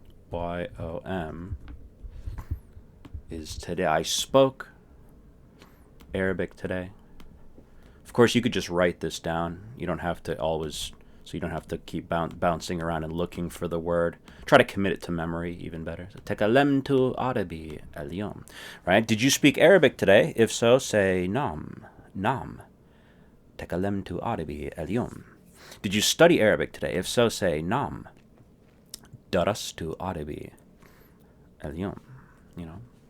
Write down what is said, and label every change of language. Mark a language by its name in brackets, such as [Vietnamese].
[English] Y-O-M is today. I spoke Arabic today. Of course, you could just write this down. You don't have to always, so you don't have to keep bouncing around and looking for the word. Try to commit it to memory, even better. [Arabic] So, تكلمت عربي اليوم. [English] Right? Did you speak Arabic today? If so, say نعم. [Arabic] نعم. تكلمت عربي اليوم. [English] Did you study Arabic today? If so, say نعم. [Arabic] درست عربي اليوم. [English] You know.